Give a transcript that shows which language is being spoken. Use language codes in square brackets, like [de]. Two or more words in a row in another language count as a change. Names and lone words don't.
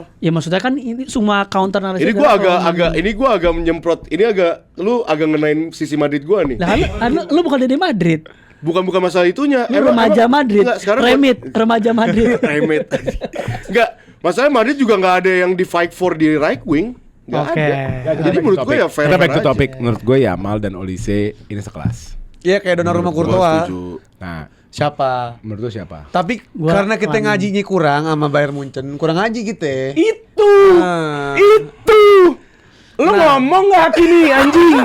[id] Ya maksudnya kan ini semua counter narasi. Ini gua agak menyemprot. Ini lu agak ngenain sisi Madrid gua nih. Lah kan lu bukan Dede Madrid. Bukan masalah itunya. Lu remaja Madrid. Enggak, sekarang Remaja Madrid. Remit. Enggak, masalahnya Madrid juga enggak ada yang di [en] fight for [id] di [en] right wing. [id] Enggak Oke. ada. Jadi menurut gue ya fair. Kita [en] back to [id] aja. topic. Menurut gue Yamal dan Olise ini sekelas. Iya kayak Donnarumma Gua Courtois. setuju. Nah, Siapa? menurut lu siapa? Tapi Gua karena kita Lamine. ngajinya kurang sama Bayern Munchen, kurang ngaji kita. Itu, Nah. itu. Lu ngomong nggak Hakimi anjing?